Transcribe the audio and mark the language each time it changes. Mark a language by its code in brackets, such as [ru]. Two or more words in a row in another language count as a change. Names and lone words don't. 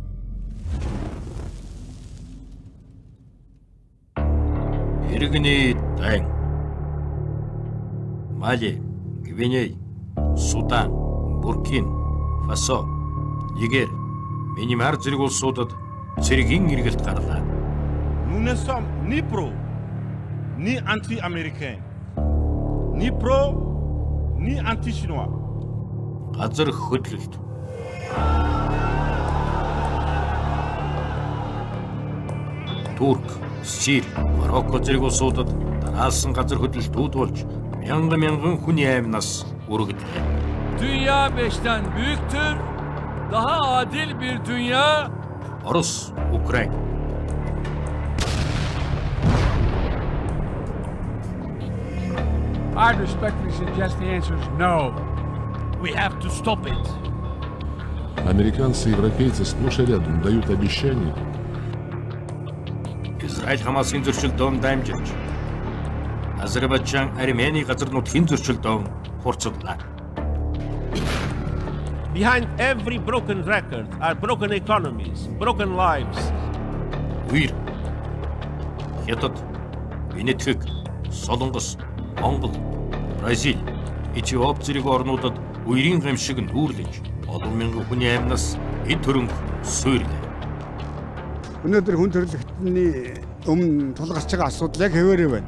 [mn] Иргэний дан. Мали, Гвиней, Судан, Буркина Фасо, Нигер, Минимар зэрэг улсуудад цэргийн эргэлт гарлаа. [fr] Nous ne sommes ni pro, ni anti-américain, ni pro, ni anti-chinois. [mn] Газар хөдлөлт. Турк, Сирь, Марокко зэрэг улсуудад дараалсан газар хөдлөлтүүд болж мянган хүний амнаас үргэлжлээ. [tr] Dünya 5'ten büyüktür. Daha adil bir dünya. [mn] Орос, Украин. [en] I respectfully suggest the answer is no. We have to stop it. [ru] Американцы и европейцы сплошь и рядом дают обещания. [mn] Израиль Хамасын зөрчилдөөн дамжиж Азербайджан Армени газар нутгийн зөрчилдөөн хурцлаа. [en] Behind every broken record are broken economies, broken lives. [mn] Үер Хятад, Венетик, Солонгос, Монгол, Бразил, Этиоп зэрэг орнуудад үерийн гамшиг нүүрлэж олон мянган хүний амнаас эд хөрөнгө суйрлаа. Өнөөдөр хүн төрөлхтний өмнө тулгарч байгаа асуудал яг хэвээрээ байна.